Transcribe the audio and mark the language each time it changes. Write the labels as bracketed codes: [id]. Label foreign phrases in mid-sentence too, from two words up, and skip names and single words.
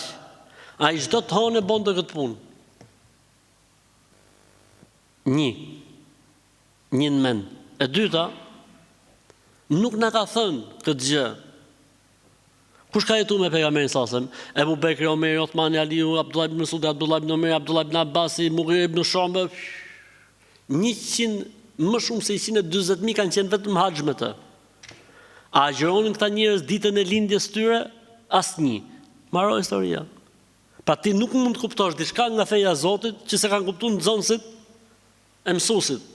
[sq] Ai çdo të hënë bonte këtë punë. Një në mend. E dyta, nuk na ka thënë këtë gjë. Kush ka jetuar me pejgamberin [ar] صلى الله عليه وسلم? [sq] Ebu Bekri, Omeri, Othmani, Aliu, Abdullah ibn Mas'ud, Abdullah ibn Omer, Abdullah ibn Abbasi, Mughir ibn Shu'ba. 100, më shumë se 140.000 kanë qenë vetëm haxh me të. A agjeronin këta njerëz ditën e lindjes tyre? Asnjë. Maro historia. Pa ti nuk mund të kuptosh diçka nga feja e Zotit që se kanë kuptuar nxënësit e mësuesit.